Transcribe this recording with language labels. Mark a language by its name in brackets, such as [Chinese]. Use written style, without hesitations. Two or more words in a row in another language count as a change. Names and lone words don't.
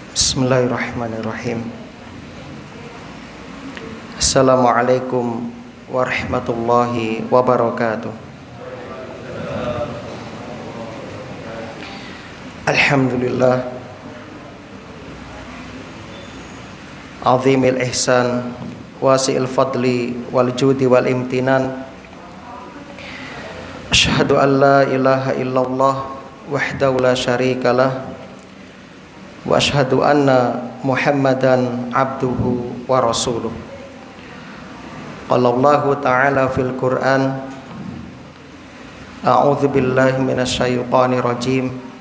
[Arabic] بسم الله الرحمن الرحيم. السلام عليكم ورحمة الله وبركاته. الحمد لله عظيم الإحسان واسع الفضل والجود والامتنان. أشهد أن لا إله إلا الله وحده لا شريك له وأشهد أن محمدا عبده ورسوله. قال الله تعالى في القرآن، أعوذ بالله من الشيطان الرجيم.